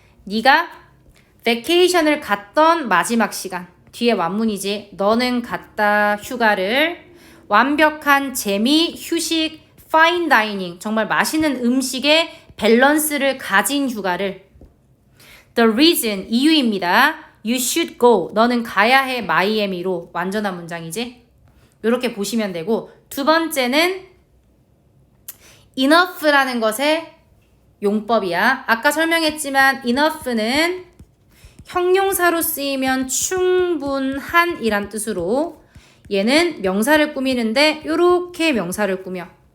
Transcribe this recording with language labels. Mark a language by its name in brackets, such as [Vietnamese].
[Korean] 네가 베케이션을 갔던 마지막 시간. 뒤에 완문이지. 너는 갔다 휴가를. 완벽한 재미, 휴식, 파인 다이닝. 정말 맛있는 음식의 밸런스를 가진 휴가를. [English] The reason, [Korean] 이유입니다. [English] You should go. [Korean] 너는 가야 해 마이애미로. 완전한 문장이지. 이렇게 보시면 되고, 두 번째는 enough라는 것의 용법이야. 아까 설명했지만 enough는 형용사로 쓰이면 충분한 이란 뜻으로, 얘는 명사를 꾸미는데 이렇게 명사를 꾸며.